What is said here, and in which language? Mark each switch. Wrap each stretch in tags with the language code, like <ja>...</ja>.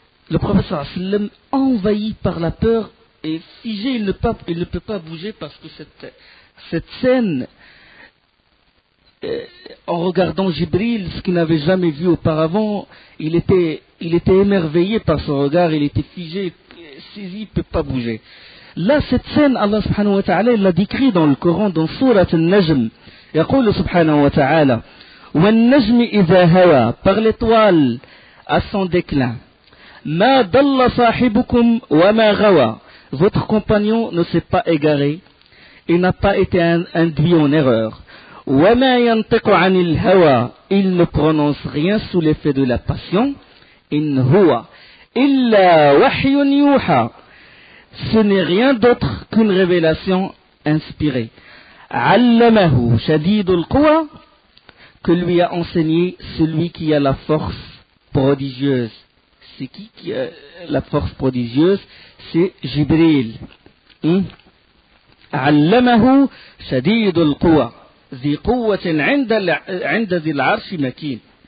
<fr>Le prophète sallallahu alayhi wa sallam, envahi par la peur et figé, il ne peut pas bouger parce que cette scène, en regardant Jibril, ce qu'il n'avait jamais vu auparavant, il était émerveillé par son regard, il était figé, saisi, il ne peut pas bouger. Là, cette scène, Allah subhanahu wa ta'ala, il l'a décrit dans le Coran, dans Surat al-Najm.</fr> <ar>يقول سبحانه وتعالى والنجم إذا هوى,</ar> <fr>par l'étoile à son déclin.</fr> <ar>ما ضل صاحبكم وما غوى,</ar> <fr>votre compagnon ne s'est pas égaré, il n'a pas été induit en erreur.</fr> <ar>وما ينطق عن الهوى,</ar> <fr>il ne prononce rien sous l'effet de la passion.</fr> <ar>إن هو إلا وحي يوحى,</ar> <fr>ce n'est rien d'autre qu'une révélation inspirée.</fr> <ar>علمه شديد القوى,</ar> <fr>que lui a enseigné celui qui a la force prodigieuse. C'est qui a la force prodigieuse? C'est Jibril.</fr> <ar>علمه شديد القوى ذي قوة عند ذي العرش مكين.</ar>